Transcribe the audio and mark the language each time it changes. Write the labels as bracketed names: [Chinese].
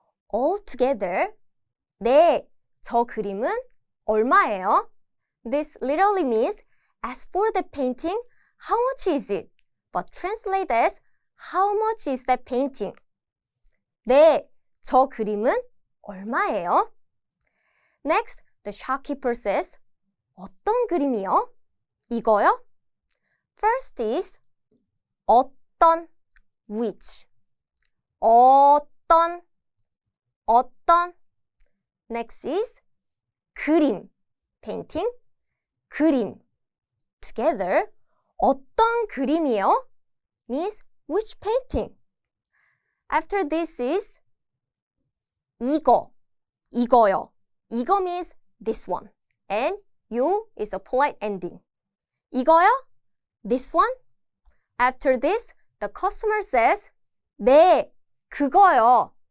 [English] All together, [Korean] 네, 저 그림은 얼마예요? [English] This literally means, as for the painting, how much is it? But translate as, how much is that painting? [Korean] 네, 저 그림은 얼마예요? [English] Next, the shopkeeper says, [Korean] 어떤 그림이요? 이거요? [English] First is 어떤, which. [Korean] 어떤. [English] Next is 그림, painting, 그림. Together, [Korean] 어떤 그림이요? [English] means which painting. After this is 이거요. 이거 means this one. And 요 is a polite ending. 이거요? This one? After this, the customer says, [Korean] 네, 그거요.